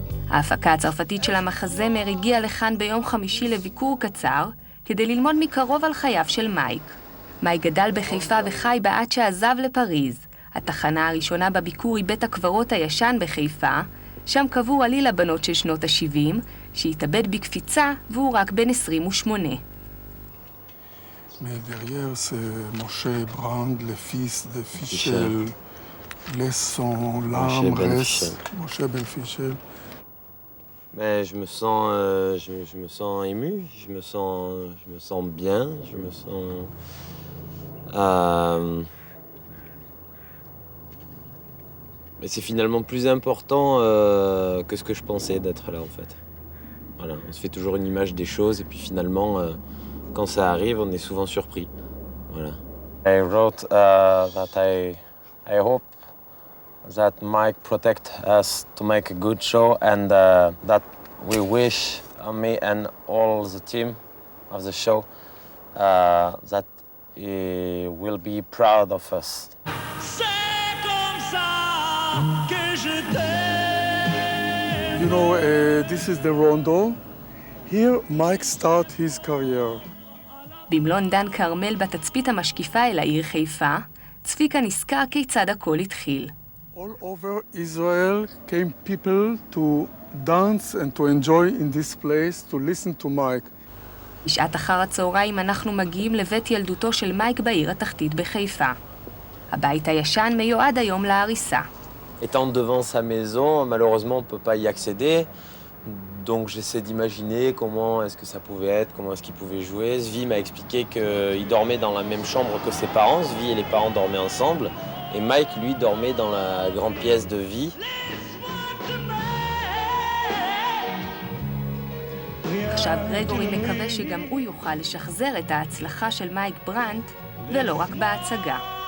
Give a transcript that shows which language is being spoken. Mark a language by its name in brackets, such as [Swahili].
[Hebrew] ההפקה הצרפתית של המחזמר הגיעה לכאן ביום חמישי לביקור קצר, כדי ללמוד מקרוב על חייו של מייק. מייק גדל בחיפה וחי בה עד שעזב לפריז. התחנה הראשונה בביקור היא בית הקברות הישן בחיפה, שם קבור עליל הבנות של שנות ה-70, שהתאבד בקפיצה והוא רק בן 28. [French] Mais derrière, c'est Moshe Brand, le fils de Fischel. Laisse son larme reste. Moshe Ben Fischel. Mais je me sens ému, je me sens bien, je me sens mais c'est finalement plus important que ce que je pensais d'être là en fait. Voilà, on se fait toujours une image des choses et puis finalement quand ça arrive, on est souvent surpris. Voilà. [English] I wrote that I hope that Mike protect us to make a good show and that we wish me and all the team of the show that he will be proud of us. You know, this is the rondo. Here, Mike started his career. [Hebrew] במלון דן קרמל בתצפית המשקיפה אל העיר חיפה, צביקה נזכר כיצד הכל התחיל. [English] All over Israel came people to dance and to enjoy in this place, to listen to Mike. [Hebrew] בשעת אחר הצהריים אנחנו מגיעים לבית ילדותו של מייק בעיר התחתית בחיפה. הבית הישן מיועד היום להריסה. [French] Étant devant sa maison, malheureusement on ne peut pas y accéder. Donc j'essaie d'imaginer comment est-ce que ça pouvait être, comment est-ce qu'il pouvait jouer. Zvi m'a expliqué qu'il dormait dans la même chambre que ses parents. Zvi et les parents dormaient ensemble. Et Mike, lui, dormait dans la grande pièce de vie. [Hebrew] עכשיו גרגורי מקווה שגם הוא יוכל לשחזר את ההצלחה של מייק ברנט, ולא רק בהצגה.